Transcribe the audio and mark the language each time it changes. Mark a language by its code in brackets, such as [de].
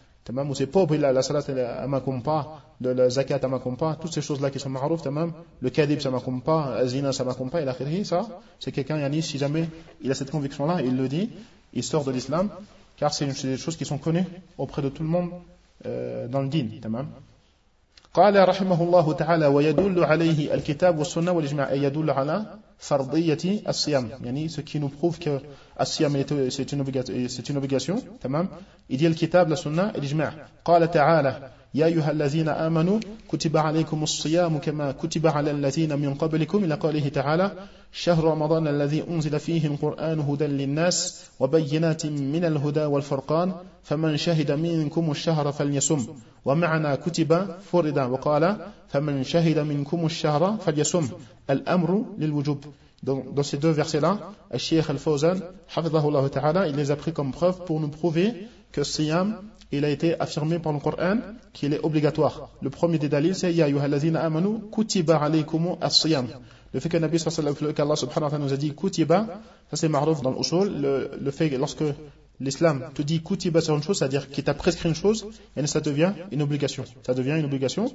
[fr] Tamam, ou c'est pauvre, la salat à ma compa, de la zakat à ma compa, toutes ces choses-là qui sont ma'rouf, tamam, le kadib ça ma compa, azina ça ma compa, et la khiri, ça, c'est quelqu'un, yani, si jamais il a cette conviction-là, il le dit, il sort de l'islam, car c'est des choses qui sont connues auprès de tout le monde dans le din, tamam. [ar] قال رحمه الله تعالى ويدل عليه الكتاب والسنة والإجماع يدل على فرضية الصيام يعني [fr] ce qui nous prouve que [ar] الصيام [fr] c'est une obligation [ar] تمام [fr] il dit le kitab la sunna et l'ijma [ar] قال تعالى يا أيها الذين آمنوا كتب عليكم الصيام كما كتب على الذين من قبلكم إلى قوله تعالى شهر رمضان الذي أنزل فيه القرآن هدى للناس وبينات من الهدى والفرقان فمن شهد منكم الشهر فليصم ومعنى كتب فرد وقال فمن شهد منكم الشهر فليصم الأمر للوجوب. [fr] Dans ces deux versets-là, Al-Sheikh Al-Fawzan, hafizahullah ta'ala, il les a pris comme preuve pour nous prouver que le siyam, il a été affirmé par le Coran qu'il est obligatoire. Le premier des dalils, c'est « [ar] Ya yuhallazina amanu, kutiba alaykumu al-siyam ». [fr] Le fait que Nabi sallallahu alayhi wa sallam, qu'Allah subhanahu wa ta'ala nous a dit « kutiba », ça c'est ma'ruf dans l'usul, le fait que lorsque l'islam te dit « kutiba » sur une chose, c'est-à-dire qu'il t'a prescrit une chose, et ça devient une obligation. Ça devient une obligation.